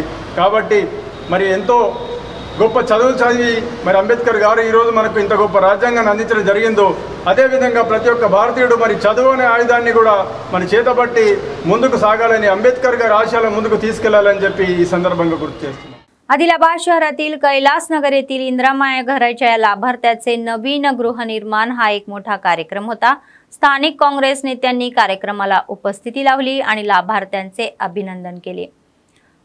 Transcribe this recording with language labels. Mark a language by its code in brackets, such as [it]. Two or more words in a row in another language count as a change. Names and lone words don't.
[te] కాబట్టి మరి ఎంతో గొప్ప చదువులు చదివి మరి అంబేద్కర్ గారు ఈరోజు మనకు ఇంత గొప్ప రాజ్యాంగాన్ని అందించడం జరిగిందో, అదేవిధంగా ప్రతి ఒక్క భారతీయుడు మరి చదువు అనే ఆయుధాన్ని కూడా మన చేతబట్టి ముందుకు సాగాలని, अंबेडकर గారి ఆశయాలను ముందుకు తీసుకెళ్లాలని చెప్పి ఈ సందర్భంగా గుర్తు చేస్తున్నాం. [mr] आदिलाबाद शहरातील कैलासनगर येथील इंदिरामाया घराच्या लाभार्थ्याचे नवीन गृहनिर्माण हा एक मोठा कार्यक्रम होता. स्थानिक काँग्रेस नेत्यांनी कार्यक्रमाला उपस्थिती लावली आणि लाभार्थ्यांचे अभिनंदन केले.